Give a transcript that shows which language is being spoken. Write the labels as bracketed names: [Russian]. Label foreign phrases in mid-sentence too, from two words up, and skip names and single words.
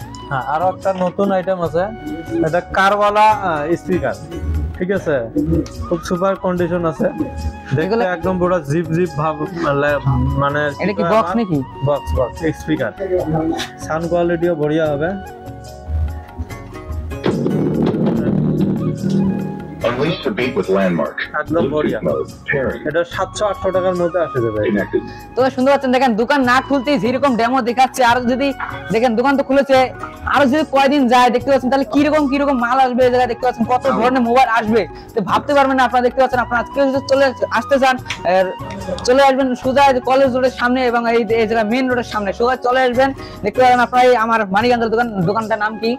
[Bangla] হ্যাঁ, আরো একটা নতুন আইটেম আছে, এটা কারওয়ালা স্পিকার, ঠিক আছে, খুব [English] super condition [Bangla] আছে, দেখলে একদম পুরো জিপ জিপ ভাব, মানে এটা কি বক্স নাকি? বক্স স্পিকার, [English] sound quality [Bangla] বঢ়িয়া হবে। [English] Unleash the beat with Landmark. [Bangla] একদম বঢ়িয়া, [English] Mode. Pairing. [Bangla] এটা 700-800 টাকার মধ্যে আসে যাবে। [English] Connected. [Bangla] তো শুনতে পাচ্ছেন, দেখেন দোকান না খুলতেই যেরকম ডেমো দেখাচ্ছে, আর যদি দেখেন দোকান তো খুলেছে, আরো যদি কয়দিন যায় দেখতে পাচ্ছেন তাহলে কিরকম মাল আসবে এই জায়গায়, দেখতে পাচ্ছেন কত ধরনের মোবাইল আসবে, তো ভাবতে পারবেন না। আপনারা দেখতে পাচ্ছেন, আপনারা আজকে যদি চলে আসতে চান, চলে আসবেন সোজা কলেজ রোডের সামনে এবং এই জায়গা [English] main road [Bangla] সামনে সোজা চলে আসবেন, দেখতে পাবেন আপনারা এই আমার মানিক আঙ্কেল দোকানটার নাম কি?